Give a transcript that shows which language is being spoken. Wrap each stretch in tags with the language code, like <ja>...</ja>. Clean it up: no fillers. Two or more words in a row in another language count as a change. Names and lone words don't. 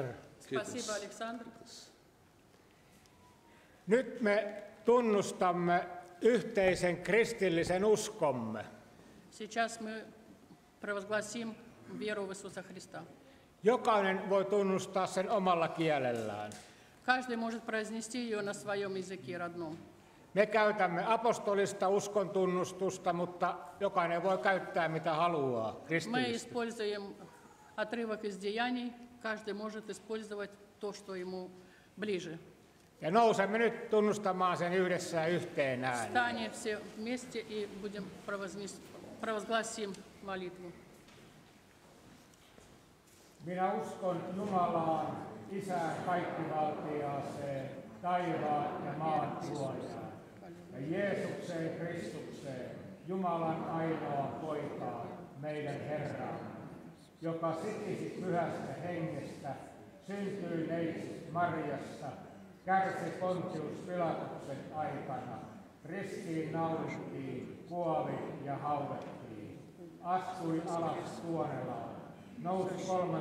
<ru>Спасибо, Александр.</ru> <fi>Nyt me tunnustamme yhteisen kristillisen uskomme.</fi> <ru>Сейчас мы провозгласим веру в Иисуса Христа.</ru> <fi>Jokainen voi tunnustaa sen omalla kielellään.</fi> <ru>Каждый может произнести ее на своем языке родном.</ru> <fi>Me käytämme apostolista uskon tunnustusta, mutta jokainen voi käyttää mitä haluaa</fi> <ru>Мы</ru> <fi>kristillistä.</fi> <ru>используем отрывок из Деяний, каждый может использовать то, что ему ближе.</ru> <fi>Ja nousemme nyt tunnustamaan sen yhdessä ja yhteen ääneen.</fi> <ru>Встанем все вместе и будем провозгласим молитву.</ru> <fi>Minä uskon Jumalaan, Isään kaikkivaltiaaseen, taivaan ja maan luojaan, ja Jeesukseen Kristukseen, Jumalan ainoa poikaa, meidän Herraamme, joka sitisi pyhästä hengestä, syntyi neitsyt Marjasta, kärsi Pontius Pilatuksen aikana, ristiin naulittiin, kuoli ja haudattiin, astui alas Tuonelaan, nousi 3.</fi>